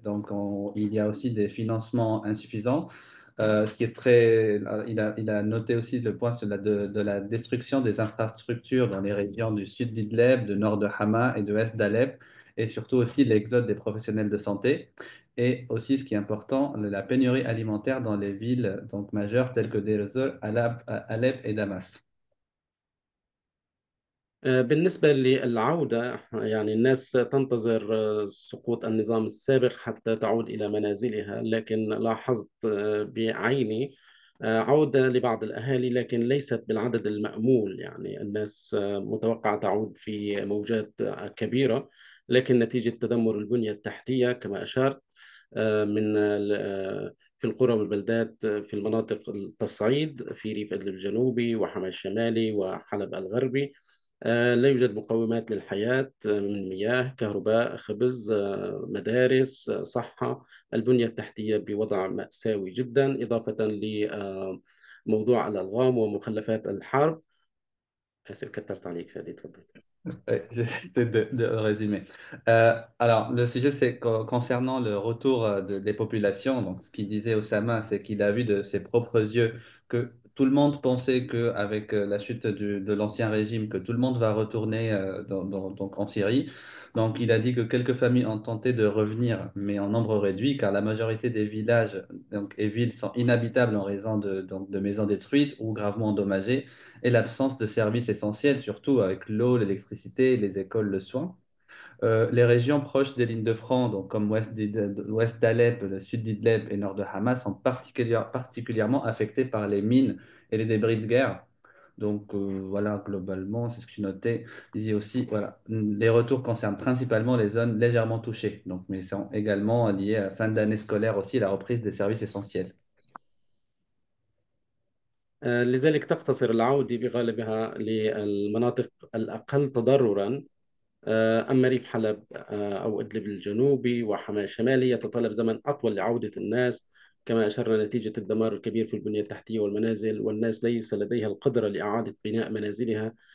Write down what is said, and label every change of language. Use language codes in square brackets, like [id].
[fr] Donc, il y a aussi des financements insuffisants. Ce qui est il a noté aussi le point sur de la destruction des infrastructures dans les régions du sud d'Idleb, du nord de Hama et de l'est d'Alep, et surtout aussi l'exode des professionnels de santé. Et aussi, ce qui est important, la pénurie alimentaire dans les villes donc majeures telles que Deir ez-Zor, Alep et Damas. [ar] بالنسبة للعودة، يعني الناس تنتظر سقوط النظام السابق حتى تعود إلى منازلها، لكن لاحظت بعيني عودة لبعض الأهالي، لكن ليست بالعدد المأمول. يعني الناس متوقعة تعود في موجات كبيرة، لكن نتيجة تدمر البنية التحتية كما أشرت من في القرى والبلدات في المناطق التصعيد في ريف إدلب الجنوبي وحما الشمالي وحلب الغربي، لا يوجد مقومات للحياة من مياه، كهرباء، خبز، مدارس، صحة. البنية التحتية بوضع مأساوي جدا، إضافة لموضوع الألغام ومخلفات الحرب. آسف كثرت عليك فادي، تفضل. [fr] Ouais, j'essaie de résumer. Alors, le sujet, c'est concernant le retour des populations. Donc, ce qu'il disait Osama, c'est qu'il a vu de ses propres yeux que tout le monde pensait qu'avec la chute de l'ancien régime, que tout le monde va retourner donc en Syrie. Donc, il a dit que quelques familles ont tenté de revenir, mais en nombre réduit, car la majorité des villages donc, et villes sont inhabitables en raison de maisons détruites ou gravement endommagées et l'absence de services essentiels, surtout avec l'eau, l'électricité, les écoles, le soin. Les régions proches des lignes de front, donc comme l'ouest d'Alep, le sud d'Idleb et nord de Hamas, sont particulièrement affectées par les mines et les débris de guerre. Donc voilà, globalement, c'est ce que je notais. Il dit aussi, voilà, les retours concernent principalement les zones légèrement touchées, donc, mais sont également liés à la fin d'année scolaire aussi, la reprise des services essentiels. [ar] لذلك تقتصر العودة بغالبها للمناطق الأقل تضررا. أما ريف حلب أو إدلب الجنوبي وحماة الشمالي يتطلب زمن أطول لعودة الناس، كما أشرنا نتيجة الدمار الكبير في البنية التحتية والمنازل، والناس ليس لديها القدرة لإعادة بناء منازلها.